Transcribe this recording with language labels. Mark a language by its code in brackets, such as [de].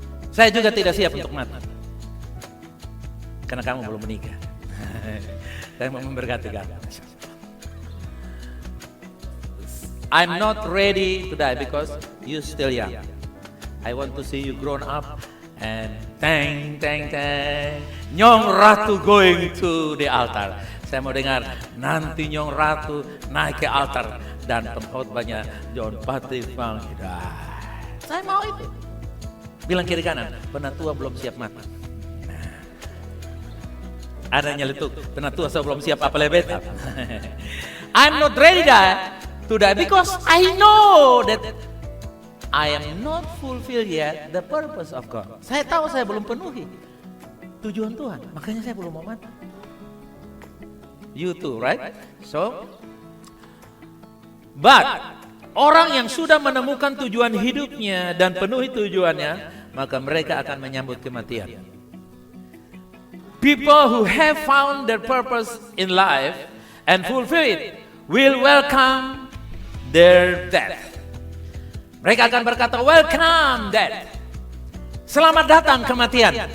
[id] Saya juga tidak siap untuk mati. Karena kamu belum menikah. Saya mau memberkati kamu. [en] I'm not ready to die because you still young. I want to see you grown up and tang. Nyong Ratu going to the altar. [id] Saya mau dengar nanti Nyong Ratu naik ke altar dan pengkhotbahnya John Patrice Vanggidai. Saya mau itu. Bilang kiri kanan, penatua belum siap mati. Nah. Ada nyeletuk, penatua saya belum siap apa lebet. [en] I'm not ready to die because I know that I am not fulfilled yet the purpose of God. [id] Saya tahu saya belum penuhi tujuan Tuhan, makanya saya belum mau mati. [en] You too, right? [id] So But orang yang sudah menemukan tujuan hidupnya dan penuhi tujuannya, maka mereka akan menyambut kematian. [en] People who have found their purpose in life and fulfill it will welcome their death. [id] Mereka akan berkata, [en] welcome death. [id] Selamat datang kematian.